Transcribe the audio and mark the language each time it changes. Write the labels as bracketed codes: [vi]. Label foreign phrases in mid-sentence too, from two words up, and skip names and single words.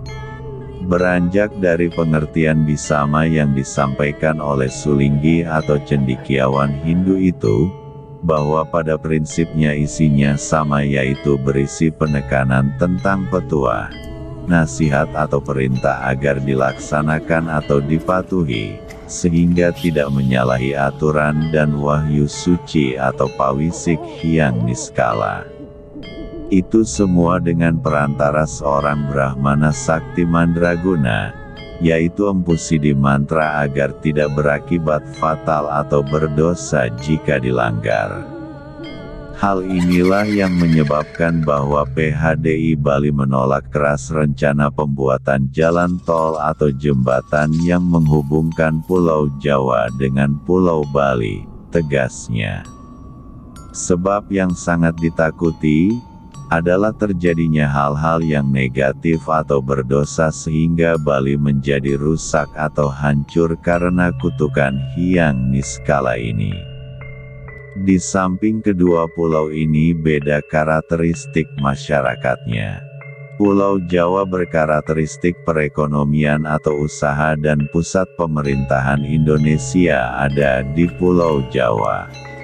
[id] Beranjak dari pengertian Bisama yang disampaikan oleh Sulinggi atau cendekiawan Hindu itu, bahwa pada prinsipnya isinya sama, yaitu berisi penekanan tentang petua, nasihat atau perintah agar dilaksanakan atau dipatuhi, sehingga tidak menyalahi aturan dan wahyu suci atau pawisik hyang niskala. Itu semua dengan perantara seorang Brahmana Sakti Mandraguna, yaitu Empu Sidi Mantra, agar tidak berakibat fatal atau berdosa jika dilanggar. Hal inilah yang menyebabkan bahwa PHDI Bali menolak keras rencana pembuatan jalan tol atau jembatan yang menghubungkan Pulau Jawa dengan Pulau Bali, tegasnya. Sebab yang sangat ditakuti adalah terjadinya hal-hal yang negatif atau berdosa sehingga Bali menjadi rusak atau hancur karena kutukan hyang niskala ini. Di samping kedua pulau ini beda karakteristik masyarakatnya. Pulau Jawa berkarakteristik perekonomian atau usaha dan pusat pemerintahan Indonesia ada di Pulau Jawa.